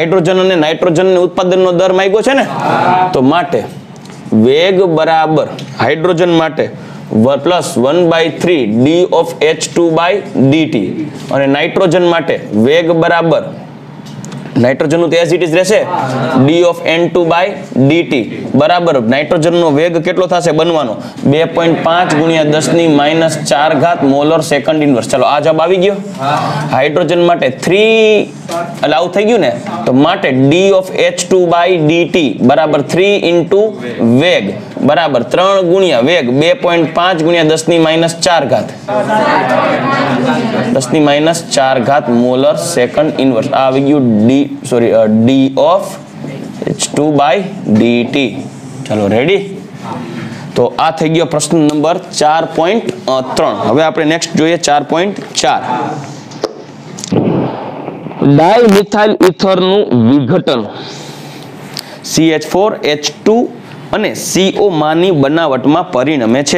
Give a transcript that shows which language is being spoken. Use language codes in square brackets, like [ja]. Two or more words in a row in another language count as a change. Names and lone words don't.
[gu] હાઇડ્રોજન અને નાઇટ્રોજન ઉત્પાદનનો દર માંગ્યો છે ને. તો માટે વેગ બરાબર હાઇડ્રોજન માટે પ્લસ 1/3 [en] d of H2/dt [gu] અને નાઇટ્રોજન માટે વેગ બરાબર નાઇટ્રોજન નું તો [en] as it is [gu] રહેશે [en] d of n2 by dt [gu] બરાબર નાઇટ્રોજન નો વેગ કેટલો થશે બનવાનો 2.5 ગુણ્યા 10 ની -4 ઘાત [en] molar second inverse. [gu] ચાલો આ જવાબ આવી ગયો. હાઇડ્રોજન માટે 3 એટલે આવું થઈ ગયું ને તો માટે [en] d of h2 by dt [gu] બરાબર 3 into વેગ બરાબર 3 ગુણ્યા વેગ 2.5 ગુણ્યા 10 ની -4 ઘાત 10 ની -4 ઘાત [en] molar second inverse [gu] આ આવી ગયું [en] d of h2 by dt. [gu] ચાલો રેડી. તો આ થઈ ગયો પ્રશ્ન નંબર 4.3. હવે આપણે નેક્સ્ટ જોઈએ 4.4. ડાયમિથાઇલ ઇથર નું વિઘટન CH4H2 અને CO માની બનાવટમાં પરિણમે છે.